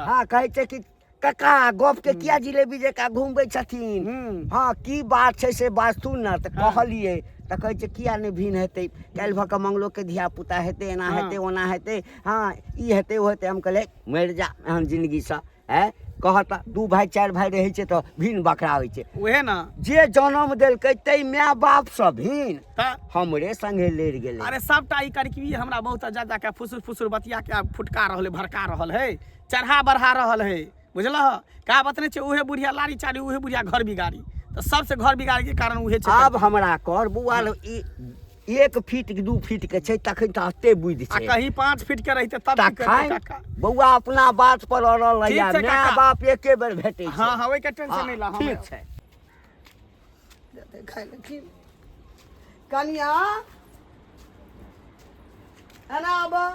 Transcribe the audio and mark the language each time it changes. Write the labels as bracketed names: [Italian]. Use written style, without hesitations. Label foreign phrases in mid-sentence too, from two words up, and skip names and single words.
[Maithili] हाँ कहै छै कि कका गप के किया जिलेबी जका घुमबै छथिन हाँ की बात छै से बात सुन न तऽ कहलिए तऽ कहै छै किया नहि भिन हेतै काल्हि भऽ कऽ मंगलो के धिया पुता हेतै एना हेतै ओना हेतै हाँ ई हेतै ओ हेतै हम कहलिए मरि जा एहन जिंदगीसँ कहता 2 भाई 4 भाई रहै छै तऽ भिन बकरा होइ छै उहे ना जे जन्म देलकै तै माय बाप सँ भिन त हमरे संगे लड़ि गेलै अरे सबटा ई करकी हमरा बहुत ज्यादा के फुसुर फुसुर बतिया के फुटका रहल भड़का रहल है चढ़ा बढ़ा रहल है बुझलह का बात नहीं छै उहे बुढ़िया लारी चारी उहे बुढ़िया घर बिगाड़ी तो सबसे घर बिगाड़ी के कारण उहे छै आब हमरा कर बौआ 1 फीट 2 फीट के छै तखन तऽ अते बुद्धि आ छै कहीं 5 फीट के रहते तब की करते काका तखन बौआ अपना बात पर अड़ल ठीक या छै माय काका। बाप एके बेर भेटै छै हाँ हाँ ओइ के टेंशन नहीं ला हाँ, ठीक छै देते खाइ ले की कनिया एना अब